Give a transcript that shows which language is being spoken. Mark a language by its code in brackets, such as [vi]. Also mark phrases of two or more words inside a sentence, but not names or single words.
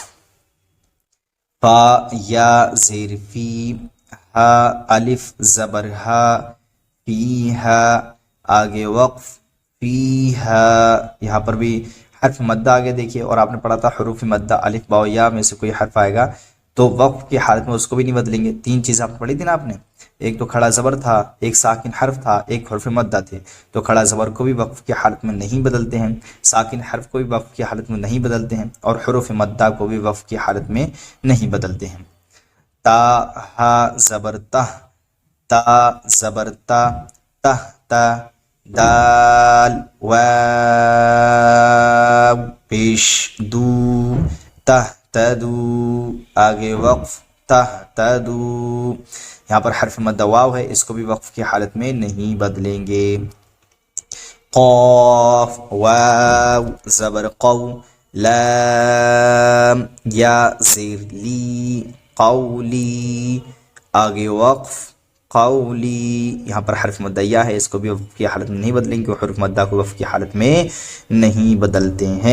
[ur] فا یا زیر فی، ہا الف زبر ہا، فی ہا، آگے وقف فی ہا، یہاں پر بھی حرف مدہ آگے دیکھیے، اور آپ نے پڑھا تھا حروف مدہ الف با یا میں سے کوئی حرف آئے گا تو وقف کی حالت میں اس کو بھی نہیں بدلیں گے۔ تین چیزیں آپ نے پڑھی تھی نا آپ نے، ایک تو کھڑا زبر تھا، ایک ساکن حرف تھا، ایک حرف مدہ تھے، تو کھڑا زبر کو بھی وقف کی حالت میں نہیں بدلتے ہیں، ساکن حرف کو بھی وقف کی حالت میں نہیں بدلتے ہیں، اور حروف مدہ کو بھی وقف کی حالت میں نہیں بدلتے ہیں۔ تا ہا زبر تہ، تا زبر تا، تہ تا، دال واو پیش دو، تہ تدو، آگے وقف تہ تدو، یہاں پر حرف مدہ واو ہے، اس کو بھی وقف کی حالت میں نہیں بدلیں گے۔ قاف واو زبر قو، لام یا زیر لی، قولی، آگے وقف قولی، یہاں پر حرف مدہ ہے، اس کو بھی وقف کی حالت میں نہیں بدلیں گے، حرف مدہ کو وقف کی حالت میں نہیں بدلتے ہیں۔